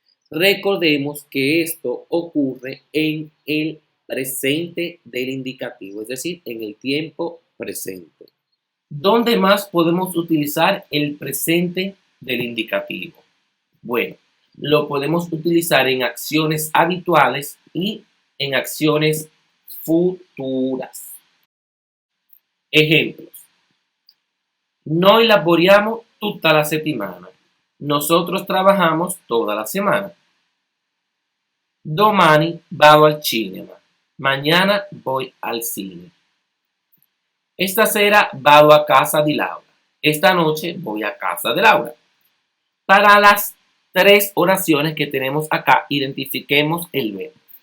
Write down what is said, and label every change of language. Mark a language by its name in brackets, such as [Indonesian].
[Spanish] Recordemos que esto ocurre en el presente del indicativo, es decir, en el tiempo presente. ¿Dónde más podemos utilizar el presente del indicativo? Bueno, lo podemos utilizar en acciones habituales y en acciones futuras. Ejemplos. [Italian] Noi lavoriamo tutta la settimana. [Spanish] Nosotros trabajamos toda la semana. [Italian] Domani vado al cinema. [Spanish] Mañana voy al cine. [Italian] Esta sera vado a casa di Laura. [Spanish] Esta noche voy a casa de Laura. Para las tres oraciones que tenemos acá, identifiquemos el verbo.